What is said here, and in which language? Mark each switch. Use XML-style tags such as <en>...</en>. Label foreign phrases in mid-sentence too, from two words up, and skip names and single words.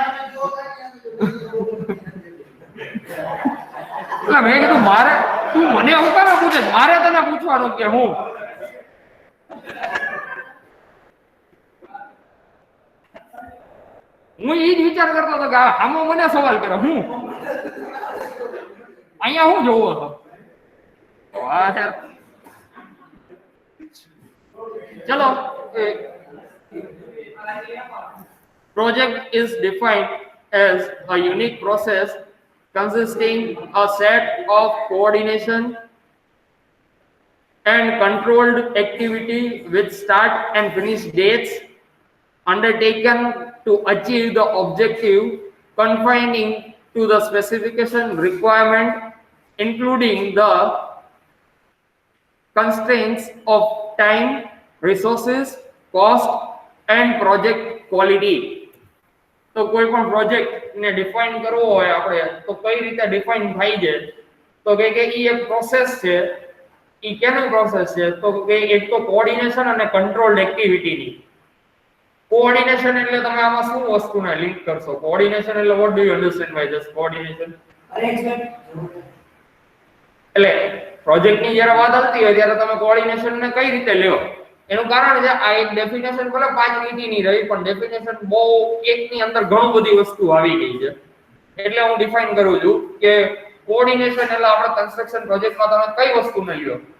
<gu>એટલે મેં કીધું મારે તું મને હું કામ પૂછે, મારે તને પૂછવાનું કે હું ઈ જ વિચાર કરતો હતો કે આમો મને સવાલ કરે હું અહીંયા હું જોવો હતો. ચલો,</gu> <en>project is defined as a unique process consisting a set of coordination and controlled activity with start and finish dates undertaken to achieve the objective confining to the specification requirement, including the constraints of time, resources, cost and project quality.</en> <gu>તો કોઈ પણ પ્રોજેક્ટ ને ડિફાઇન કરવો હોય આપણે તો કઈ રીતે ડિફાઇન થાય છે, તો કે ઈ એક પ્રોસેસ છે. ઈ કેનો પ્રોસેસ છે, તો કે એક તો કોઓર્ડિનેશન અને કંટ્રોલ્ડ એક્ટિવિટીની. કોઓર્ડિનેશન એટલે તમે આમાં શું વસ્તુને લિંક કરશો?</gu> <en>કોઓર્ડિનેશન એટલે what do you understand by this coordination?</en> <gu>અરેન્જમેન્ટ એટલે પ્રોજેક્ટની જ્યારે વાત આવતી હોય ત્યારે તમે કોઓર્ડિનેશન ને કઈ રીતે લ્યો? એનું કારણ છે આ એક ડેફિનેશન ભલે 5 લીટીની રહી, પણ ડેફિનેશન બહુ એકની અંદર ઘણું બધી વસ્તુ આવી ગઈ છે. એટલે હું ડિફાઇન કરું છું કે કોઓર્ડિનેશન એટલે આપણે કન્સ્ટ્રક્શન પ્રોજેક્ટમાં તમે કઈ વસ્તુને લ્યો?</gu>